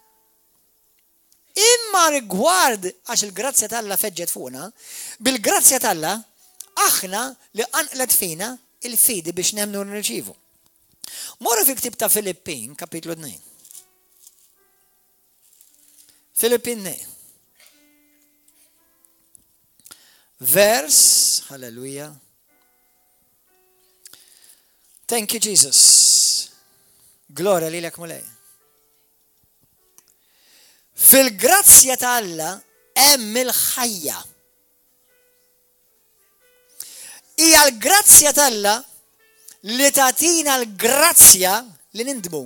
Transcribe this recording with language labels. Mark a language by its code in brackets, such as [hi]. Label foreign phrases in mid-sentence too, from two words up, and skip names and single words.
[mt] Imma rigward għax il-grazzja tal-Alla feġġet fuqna, bil-grazzja tal-Alla aħna li anqlet fina il-fidi biex nemnu nirċivu. Morru fi ktib ta' Filippin, kapitlu 2. Filippin 2. vers, [en] hallelujah. Thank you, Jesus. [mt] Gloria lilek mulej. Fil-grazzja ta' Alla hemm il-ħajja. Hija l-grazzja ta' Alla li tagħtina l-grazzja li nindmu.